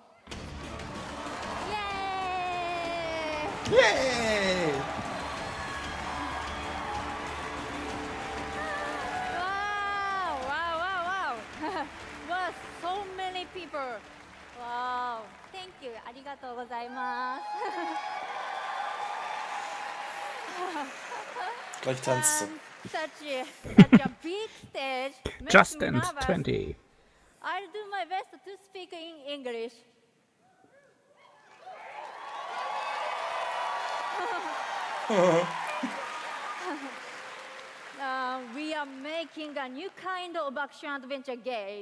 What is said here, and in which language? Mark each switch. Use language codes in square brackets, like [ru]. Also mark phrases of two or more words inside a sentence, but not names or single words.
[en] Yay! Wow. Wow, so many people. Wow, thank you. [ja] ありがとうございます。 [de] Gleich tanzt sie. [en] Such a big stage. makes Just me Dance nervous. 20. I'll do my best to speak in English. We are making a new kind of action-adventure game.